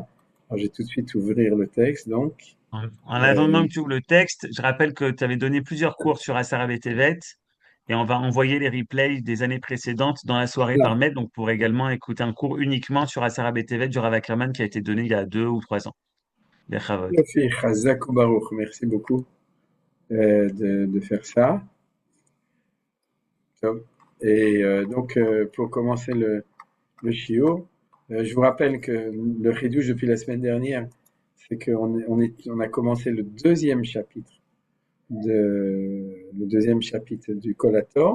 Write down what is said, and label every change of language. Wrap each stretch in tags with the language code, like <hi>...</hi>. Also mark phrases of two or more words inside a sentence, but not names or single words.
<fr>Alors, je vais tout de suite ouvrir le texte, donc. En Euh, attendant que tu ouvres le texte, je rappelle que tu avais donné plusieurs cours sur Asara Tevet et on va envoyer les replays des années précédentes dans la soirée par là, mail. Donc, vous pourrez également écouter un cours uniquement sur Asara Tevet du Rav Ackerman qui a été donné il y a 2 ou 3 ans. Bechavod.</fr> <he>יופי, חזק וברוך,</he> <fr>merci beaucoup de faire ça. Et donc, pour commencer le shiur, je vous rappelle que le chidouche depuis la semaine dernière, c'est qu'on a commencé le deuxième chapitre du Kolator.</fr>